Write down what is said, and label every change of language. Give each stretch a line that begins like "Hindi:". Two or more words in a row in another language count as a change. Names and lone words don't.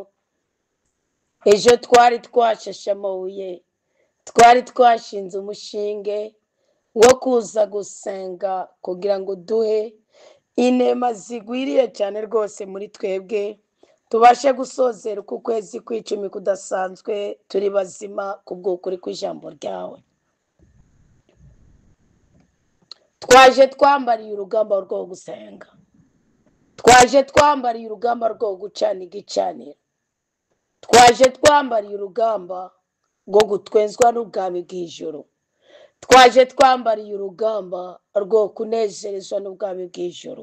Kinyarwanda: Ejo twari twashashe amabuye, twari twashinze umushinge wo kuza gusenga kugira ngo duhe inema zigwiriye cyane rwose muri twebwe, tubashe gusozera uku kwezi kw'icumi kudasanzwe turi bazima kubw'ukuri kw'ijambo ryawe. Twaje twambariye urugamba rwo gusenga, twaje twambariye urugamba rwo gucana igicaniro, twaje twambariye urugamba rwo gutwezwa n'ubwami bw'ijuru, twaje twambariye urugamba rwo kunezerezwa n'ubwami bw'ijuru.